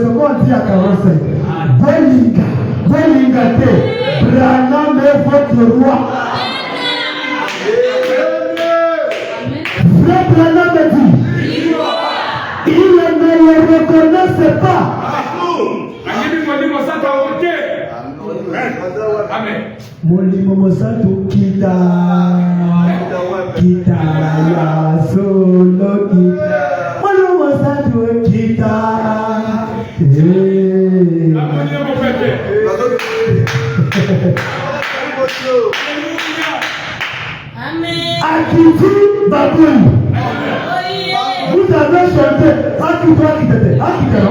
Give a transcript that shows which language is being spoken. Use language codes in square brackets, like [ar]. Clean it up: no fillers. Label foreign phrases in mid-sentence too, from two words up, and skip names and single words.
[fr] dit à 45. [ln] Bolinga, Bolinga te, [fr] Branham est votre roi. Frère Branham dit, il ne le reconnaissait pas. Amen. [ln] Molimo mosantu kita kita ya solo kita. Molimo mosantu kita. Amen. Akiti Baboui. [fr] Vous avez chanté Akiti Akiti non?